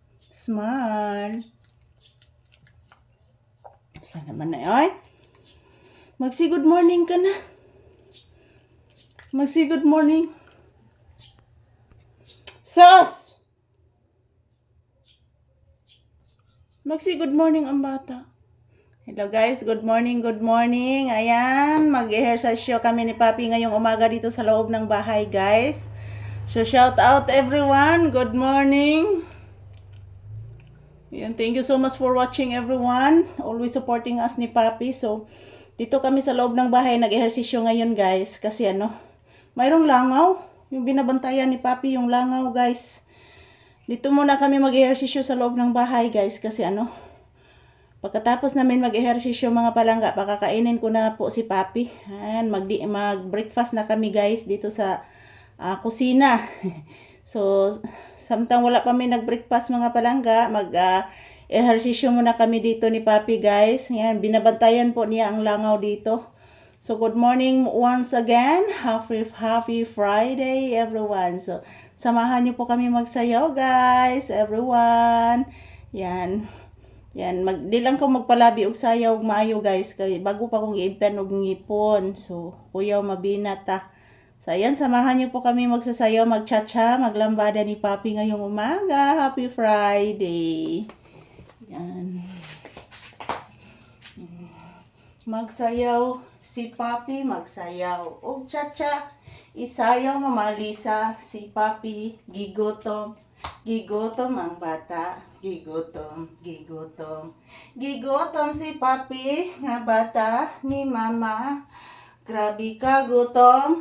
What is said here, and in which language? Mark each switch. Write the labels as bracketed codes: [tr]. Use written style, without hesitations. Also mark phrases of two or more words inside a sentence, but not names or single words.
[tl] Smile. Saan naman na yun? Magsi [en] good morning [tl] ka na. Magsi [en] good morning. [tl] Sus! Magsi [en] good morning [tl] ang bata. [en] Hello guys, good morning, good morning. [tl] Ayan, mag-exercise kami ni Papi ngayong umaga dito sa loob ng bahay guys. [en] So shout out everyone, good morning. Ayan, thank you so much for watching everyone. Always supporting us ni Papi. [tl] So, dito kami sa loob ng bahay nag-ehersisyo ngayon guys. Kasi mayroong langaw. Yung binabantayan ni Papi yung langaw guys. Dito muna kami mag-ehersisyo sa loob ng bahay guys. Kasi pagkatapos namin mag-ehersisyo mga palangga, pakakainin ko na po si Papi. Ayan, mag-breakfast na kami guys dito sa kusina. So, [ceb] samtang wala pa may nag-breakfast mga palangga, [tl] mag-ehersisyo muna kami dito ni Papi guys. Yan, binabantayan po niya ang langaw dito. [en] So, good morning once again. Happy Friday everyone. So, [tl] samahan niyo po kami magsayaw guys, everyone. Yan. Yan, [ceb] di lang ko magpalabi og sayaw og maayo guys. Kay bago pa kong iibtan og ngipon. So, kuyaw mabinat ta. So, [tl] ayan, samahan niyo po kami magsasayaw, magchacha, maglambada ni Papi ngayong umaga. [en] Happy Friday. Yan. [tl] Magsayaw si Papi, magsayaw. O chacha, [ceb] isayaw mamalisa si Papi, gigutom. Gigutom ang bata, gigutom, gigutom. Gigutom si Papi, nga bata ni mama. Grabe ka gutom.